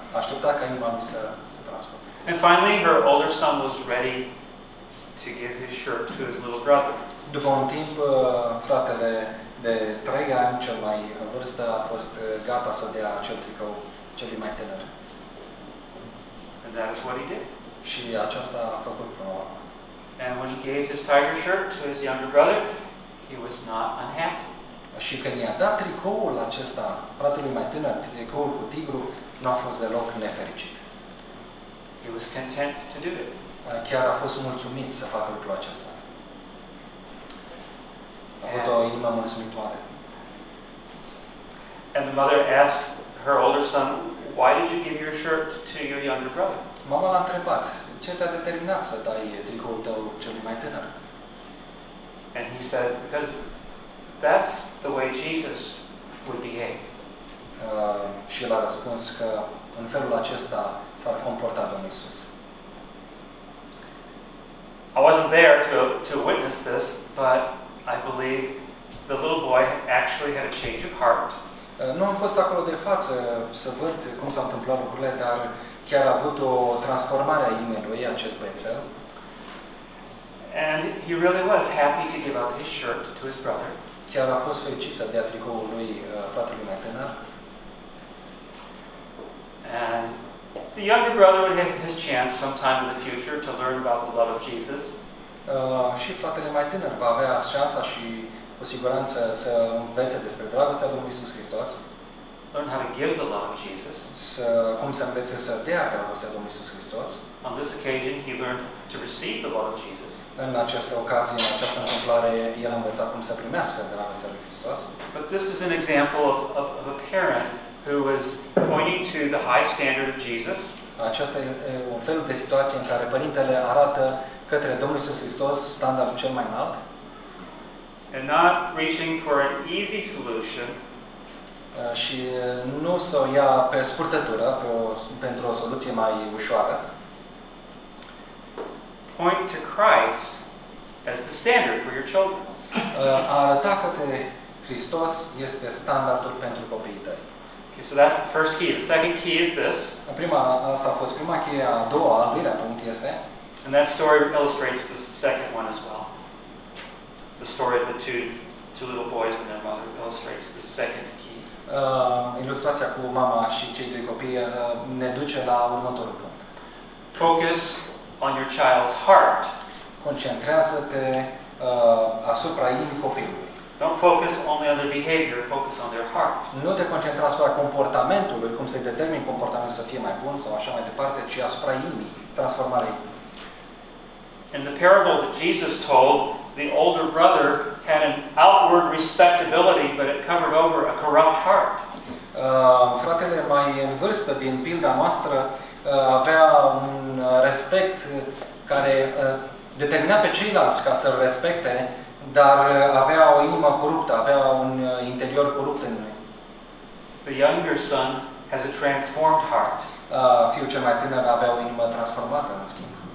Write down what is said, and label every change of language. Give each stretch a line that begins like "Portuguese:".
Romanian: A așteptat ca inima lui să transforme.
English: And finally, her older son was ready to give his shirt to his little brother.
Romanian: După un timp, fratele de 3 ani, cel mai vârstă, a fost gata să dea acel tricou celui mai tânăr.
English: And that is what he did.
Romanian: Și aceasta a făcut până la urmă.
English: And when he gave his tiger shirt to his younger brother, he was not unhappy.
Romanian: Și când i-a dat tricoul acesta fratelui mai tânăr, tricoul cu tigru, n-a fost deloc nefericit.
English: He was content to do it.
Romanian: Chiar a fost mulțumit să facă lucrul acesta. A avut o inimă mulțumitoare.
English: And the mother asked her older son, why did you give your shirt to your younger brother?
Romanian: Mama l-a întrebat, ce te-a determinat să dai tricoul tău celui mai tânăr?
English: And he said, because that's the way Jesus would behave.
Romanian: Și el a răspuns că în felul acesta s-ar comporta Domnul Iisus.
English: I wasn't there to witness this, but I believe the little boy actually had a change of heart.
Romanian: Nu am fost acolo de față să văd cum s-au întâmplat lucrurile, dar chiar a avut o transformare a inimii lui acest băiețel.
English: And he really was happy to give up his shirt to his brother.
Romanian: Chiar a fost fericit să dea tricoul lui fratelui mai tânăr.
English: And the younger brother would have his chance sometime in the future to learn about the love of Jesus.
Romanian: Și fratele mai tânăr va avea șansa și cu siguranță să învețe despre dragostea Domnului Iisus Hristos.
English: Learn how to give the love of Jesus.
Romanian: Cum să învețe să dea dragostea Domnului Iisus Hristos.
English: On this occasion he learned to receive the love of Jesus.
Romanian: În această ocazie, în această întâmplare, el a învățat cum să primească dragostea lui Hristos.
English: But this is an example of a parent who was pointing to the high standard of Jesus.
Romanian: Aceasta e un fel de situație în care părintele arată către Domnul Iisus Hristos standardul cel mai înalt.
English: And not reaching for an easy solution.
Romanian: Și nu s-o ia pe scurtătură, pentru o soluție mai ușoară.
English: Point to Christ as the standard for your children.
Romanian: Arăta către Hristos este standardul pentru copiii tăi.
English: Okay, so that's the first key. The second key is this.
Romanian: Asta a fost prima cheie, a doua, al doilea punct este.
English: And that story illustrates the second one as well. The story of the two little boys and their mother illustrates the second key.
Romanian: Ilustrația cu mama și cei doi copii ne duce la următorul punct.
English: Focus on your child's heart.
Romanian: Concentrează-te asupra inimii copilului.
English: Don't focus only on their behavior, focus on their heart.
Romanian: Nu te concentrați asupra comportamentului, cum să-i determini comportamentul să fie mai bun sau așa mai departe, ci asupra inimii, transformarea inimii.
English: In the parable that Jesus told, the older brother had an outward respectability, but it covered over a corrupt heart.
Romanian: Fratele mai în vârstă din pilda noastră avea un respect care determina pe ceilalți ca să-l respecte, dar avea o inimă coruptă, avea un interior corupt în lui.
English: The younger son has a transformed heart.
Romanian: Fiul cel mai tânăr avea o inimă transformată, în schimb.